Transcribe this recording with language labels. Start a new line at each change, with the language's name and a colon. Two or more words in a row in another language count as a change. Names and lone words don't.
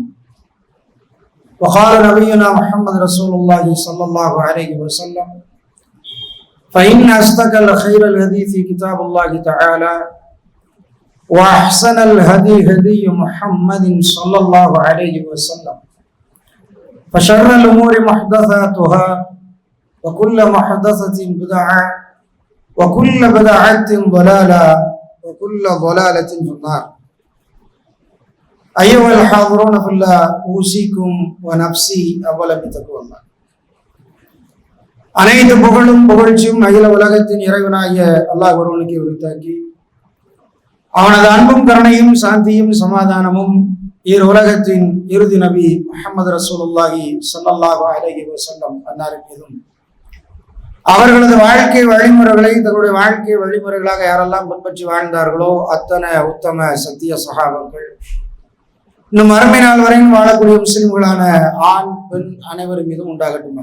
Arabic: وقال نبينا محمد رسول الله صلى الله عليه وسلم: فإن أصدق الخير الحديث كتاب الله تعالى وأحسن الهدي هدي محمد صلى الله عليه وسلم فشر الأمور محدثاتها وكل محدثة بدعة وكل بدعة ضلالة وكل ضلالة في النار. أيها الحاضرون في الله، أوصيكم ونفسي أولا بتقوى الله.
Tamil: அனைத்து புகழும் புகழ்ச்சியும் அகில உலகத்தின் இறைவனாகிய அல்லாஹ் ஒருவனுக்கு உரித்தாக்கி, அவனது அன்பும் கருணையும் சாந்தியும் சமாதானமும் இரு உலகத்தின் இறுதி நபி முஹம்மது
Arabic: رسول الله صلى الله عليه وسلم
Tamil: அன்னாரின் மீதும், அவர்களது வாழ்க்கை வழிமுறைகளை தங்களுடைய வாழ்க்கை வழிமுறைகளாக யாரெல்லாம் பின்பற்றி வாழ்ந்தார்களோ அத்தனை உத்தம சத்திய சஹாபாக்கள், இன்னும் மறுமை நாள் வரையும் வாழக்கூடிய முஸ்லிம்களான ஆண் பெண் அனைவரும் மீதும் உண்டாகட்டுமா.